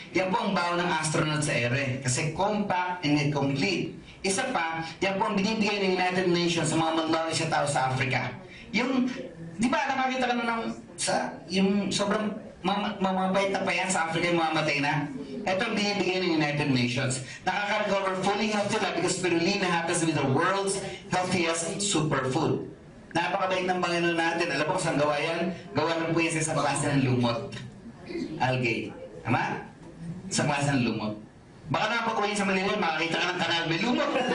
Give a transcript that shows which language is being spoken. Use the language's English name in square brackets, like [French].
[Filipino] Yan po ang baon ng astronaut sa ere. Kasi [English] compact and complete. [Filipino] Isa pa, yan po ang binibigay ng United Nations sa mga malnourished tao sa Africa. Yung, di ba nakakita ka na yung sobrang mamabait na pa yan sa Africa yung mamamatay na? Ito ang binibigay ng United Nations. Nakaka-recover [English] fully healthy life because spirulina happens to be the world's healthiest superfood. [Filipino] Napakabait ng Panginoon natin. Alam po kung saan gawa yan? Gawa lang po yan sa isang klase ng lumot. Algae. Tama? Sa klase ng lumot. Baka napag-uwi sa Manila, makakita ka ng kanal, may lumot.